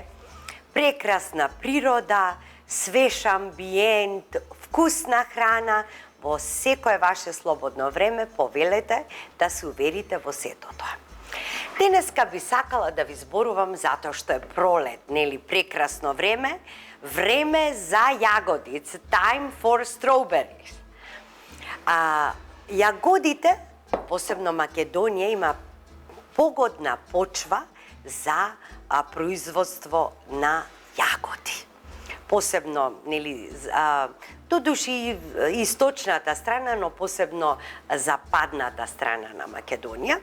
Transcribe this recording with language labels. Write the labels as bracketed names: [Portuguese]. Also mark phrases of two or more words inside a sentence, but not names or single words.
[Macedonian] Прекрасна природа, свеж амбиент, вкусна храна. Во секое ваше слободно време повелете да се уверите во сето тоа. Денеска би сакала да ви зборувам затоа што е пролет, нели, прекрасно време, време за јагоди. [English] It's time for strawberries. [Macedonian] Јагодите, посебно Македонија, има погодна почва за производство на јагоди. Посебно, нели, додуши источната страна, но посебно западната страна на Македонија.